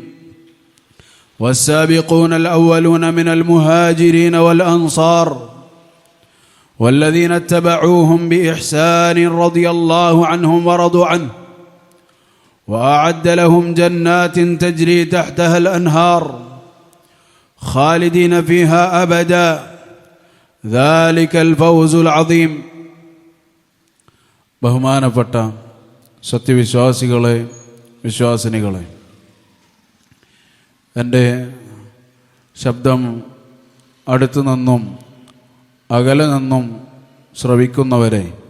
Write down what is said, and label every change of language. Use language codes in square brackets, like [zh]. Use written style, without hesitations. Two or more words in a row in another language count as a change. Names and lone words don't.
[ar] والسابقون الأولون من المهاجرين والأنصار والذين اتبعوهم بإحسان رضي الله عنهم ورضوا عنه وأعد لهم جنات تجري تحتها الأنهار خالدين فيها أبدا ذلك الفوز العظيم. [ml] ബഹുമാനപ്പെട്ട സത്യവിശ്വാസികളെ, വിശ്വാസിനികളെ, എൻ്റെ ശബ്ദം അടുത്തു നിന്നും അകലെ നിന്നും ശ്രവിക്കുന്നവരെ,